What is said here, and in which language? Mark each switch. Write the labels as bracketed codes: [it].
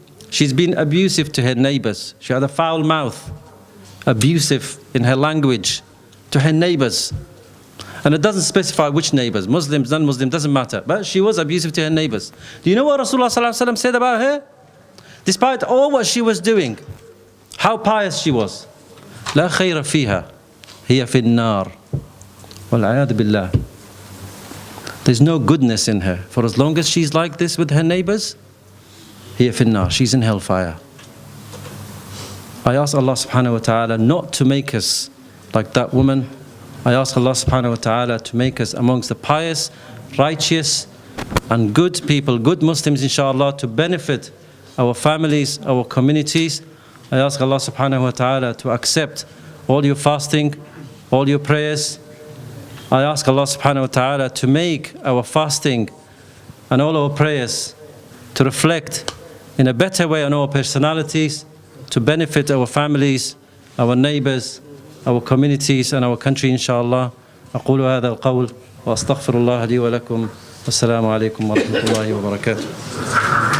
[en] She's been abusive to her neighbors. She had a foul mouth, abusive in her language to her neighbors. And it doesn't specify which neighbors, Muslims, non-Muslims, doesn't matter. But she was abusive to her neighbors. Do you know what Rasulullah ﷺ said about her? Despite all what she was doing, how pious she was. [ar] لا خير فيها هي في النار والعياذ بالله. [en] There's no goodness in her. For as long as she's like this with her neighbors, [ar] هي في النار. [en] She's in hellfire. I ask Allah subhanahu wa ta'ala not to make us like that woman. I ask Allah subhanahu wa ta'ala to make us amongst the pious, righteous and good people, good Muslims inshallah, to benefit our families, our communities. I ask Allah subhanahu wa ta'ala to accept all your fasting, all your prayers. I ask Allah subhanahu wa ta'ala to make our fasting and all our prayers to reflect in a better way on our personalities, to benefit our families, our neighbors, our communities and our country inshallah. [ar] أقول هذا القول وأستغفر الله لي ولكم والسلام عليكم ورحمة الله وبركاته.